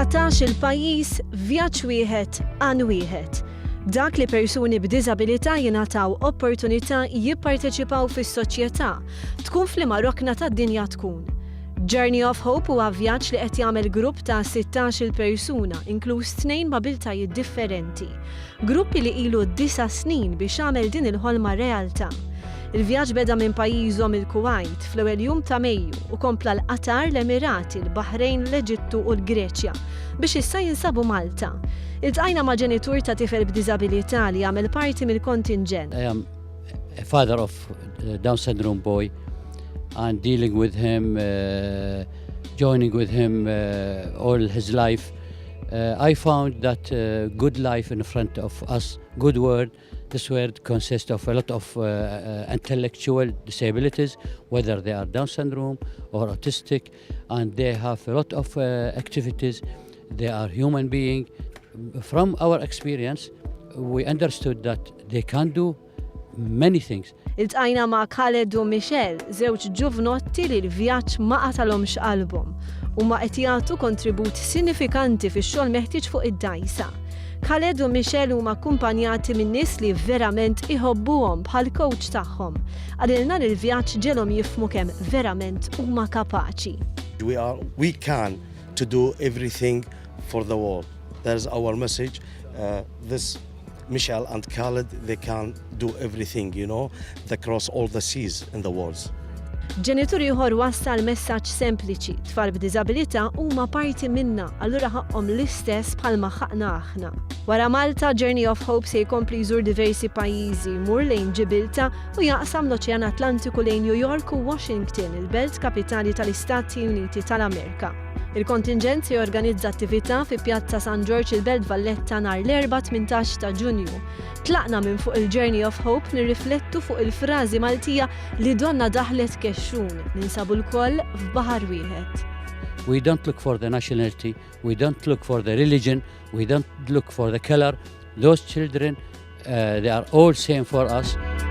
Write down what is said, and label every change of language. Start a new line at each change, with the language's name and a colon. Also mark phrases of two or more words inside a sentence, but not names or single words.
Maltese: 16-il pajjiż vjaġġ wieħed għan wieħed. Dak li persuni b'diżabilità jingħataw opportunità jipparteċipaw fis-soċjetà, tkun fliema rokna tad-dinja tkun. Journey of Hope huwa vjaġġ li qed jagħmel grupp ta' 16-il persuna, inkluż 2 b'abiltajiet differenti. Gruppi li ilu 9 snin biex jagħmel din il-ħolma realtà. Il-vjaġġ beda minn pajjiżhom il-Kuwait fl-ewwel jum ta' Mejju u kompla l-Qatar, l-Emirati, l-Baħrejn, l-Eġittu u l-Greċja biex issa jinsabu Malta. Iltqajna ma' ġenitur ta' tifel b'diżabilità li jagħmel parti mill-kontinġent.
English: I am a father of a Down syndrome boy and dealing with him, joining with him all his life. I found that good life in front of us, good word. This word consists of a lot of intellectual disabilities, whether they are Down syndrome or autistic, and they have a lot of activities. They are human beings. From our experience, we understood that they can do many things.
Maltese: Iltqajna ma' Khaled u Michelle, żewġ ġuvnotti li l-vjaġġ ma qatalhomx qalbhom u ma qed jagħtu kontribut sinifikanti fix-xogħol meħtieġ fuq id-dgħajsa. Khaled u Michelle huma akkumpanjati minn nies li verament iħobbuhom bħal coach tagħhom. Għalilna li l-vjaġġ ġielhom jifhmu kemm verament huma kapaċi.
English: We can to do everything for the world. That is our message. This Michelle and Khaled, they can do everything, you know, they cross all the seas in the world.
Maltese: Ġenitur ieħor wassal messaġġ sempliċi, tfal b'diżabilità huma parti minna, allura ħaqhom l-istess bħalma ħaqna aħna. Wara Malta, Journey of Hope se jkompli jżur diversi pajjiżi, jmur lejn ġibilta u jaqsam l-Oċean Atlantiku lejn New York u Washington, il-belt kapitali tal-Istati Uniti tal-Amerika. Il-kontinġent se jorganizza attività fi Pjazza San George il-Belt Valletta nhar l-4-18 ta' Ġunju. Tlaqna minn fuq il-Journey of Hope nirriflettu fuq il-frażi Maltija li donna daħlet kexxun, ninsabu l-koll f'baħar wieħed.
English: We don't look for the nationality, we don't look for the religion, we don't look for the color. Those children, they are all same for us.